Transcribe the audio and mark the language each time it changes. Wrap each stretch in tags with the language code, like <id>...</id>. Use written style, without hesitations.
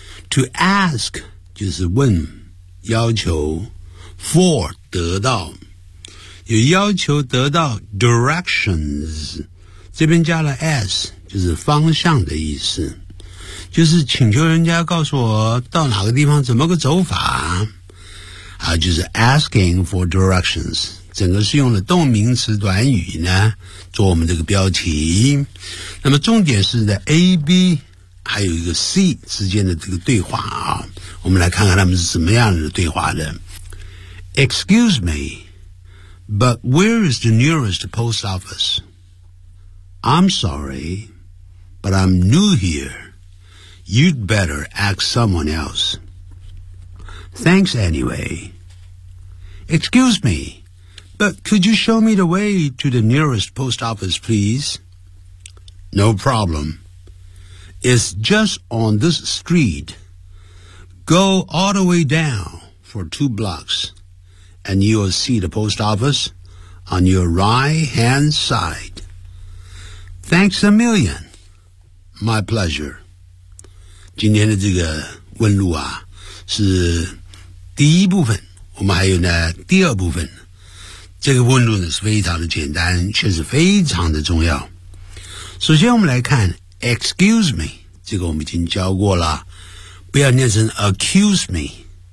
<en>To ask</en> <zh>就是问要求， For 得到，有要求得到 directions， 这边加了 s 就是方向的意思，就是请求人家告诉我到哪个地方怎么个走法啊，就是</zh> <en>asking for directions。</en> <zh>整个是用了动名词短语呢做我们这个标题，那么重点是在 AB 还有一个 C 之间的这个对话啊，我们来看看他们是什么样的对话的。</zh> <en>Excuse me, but where is the nearest post office? I'm sorry, but I'm new here. You'd better ask someone else. Thanks anyway. Excuse meBut could you show me the way to the nearest post office, please? No problem. It's just on this street. Go all the way down for two blocks, and you'll see the post office on your right-hand side. Thanks a million. My pleasure.</en> <zh>今天的这个问路啊，是第一部分，我们还有呢第二部分。这个问路呢是非常的简单，却是非常的重要。首先我们来看 Excuse me， 这个我们已经教过了，不要念成</zh> <en>Accuse me。</en>